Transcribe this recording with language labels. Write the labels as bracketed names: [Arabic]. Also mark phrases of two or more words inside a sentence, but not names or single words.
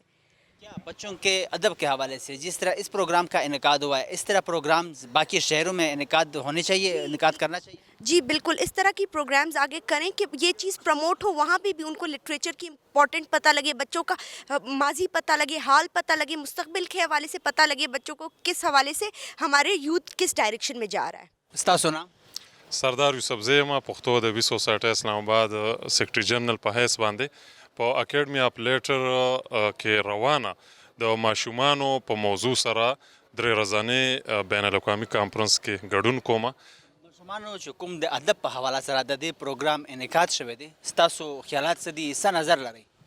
[Urdu] کیا بچوں کے ادب کے حوالے سے جس طرح اس پروگرام کا انعقاد ہوا ہے، اس طرح پروگرام باقی شہروں میں انعقاد ہونے چاہئیں، انعقاد کرنا چاہیے? جی بالکل، اس طرح کی پروگرامز آگے کریں کہ یہ چیز پروموٹ ہو، وہاں پہ بھی ان کو لٹریچر کی امپورٹنٹ پتا لگے، بچوں کا ماضی پتا لگے، حال پتا لگے، مستقبل کے حوالے سے پتا لگے، بچوں کو کس حوالے سے ہمارے یوتھ کس ڈائریکشن میں جا رہا ہے. [Pashto] ستاسو نوم? سردار یوسف زی یم پښتو ادبي سوسایټي اسلام آباد سیکرټري جنرال په حیث باندې په اکیډمي اف لیټر کې روانه د ماشومانو په موضوع سره درې ورځنی بین الاقوامي کانفرنس کې ګډون کوم. ماشومانو چې کوم د ادب په حواله سره د دې پروګرام انعقاد شوی دی، ستاسو خیالات څه دي، څه نظر لرئ؟